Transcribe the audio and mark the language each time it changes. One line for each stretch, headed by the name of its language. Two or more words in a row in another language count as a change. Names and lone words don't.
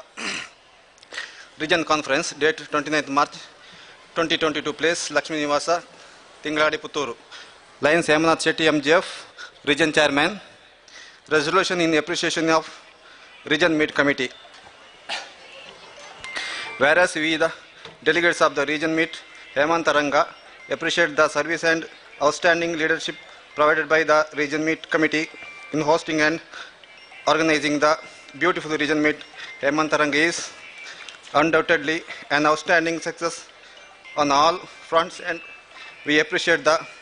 English: Region Conference, date 29th March 2022, place Lakshmi Nivasa, Tingladi Putturu. Lions Hemanath Shetty MJF, Region Chairman. Resolution in appreciation of Region Meet Committee. Whereas we, the delegates of the Region Meet Hemantaranga, appreciate the service and outstanding leadership provided by the Region Meet Committee in hosting and organizing the beautiful region meet Hemant Taranga is undoubtedly an outstanding success on all fronts, and we appreciate the